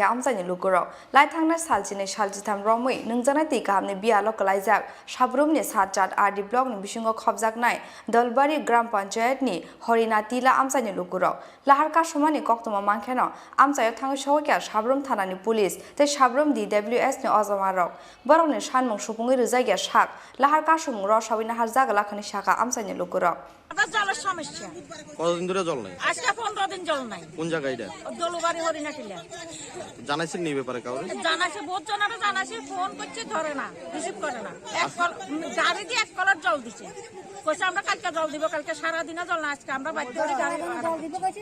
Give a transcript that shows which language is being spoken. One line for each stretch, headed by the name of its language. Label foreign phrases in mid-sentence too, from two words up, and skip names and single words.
Kok Borok: आमजानि लुगुरो लाइथांनाय सालजिनै सालजिथाम रमै नोंजानाय दै गाहामनि बियालो कलाइजाक साब्रुमनि सातजात आरडि ब्लकनि बिसिङाव खबजाकनाय दलबारि ग्राम पन्चायतनि हरिना तिला आमजानि लुगुरो लाहार कासुमानि कक्तमा मांखेनो आमजायाव थाङै सहैखा साब्रुम थानानि पुलिस ते साब्रुम DWS नि अजमारक बरंनि सानमं सुफुङै रोजायगा साक लाहार कासुमं रसावि नाहार जागलाखनि साका आमजानि लुगुरो
Bangla: জলের সমস্যা কতদিন ধরে জল নাই আজকে 15 দিন জল নাই কোন জায়গায় এটা দলবাড়ি হরিনা টিলা জানাইছেন নি ব্যাপারে কাউরে জানাইছে বহুত জনারে জানাইছে ফোন করছে ধরে না রিসিভ করে না এক কল গাড়ি দিয়ে এক কলার জল দিছে কইছে আমরা কালকে জল দিব কালকে সারা দিনে জল না আজকে আমরা বাইতে করে গাড়ি জল দিব কইছে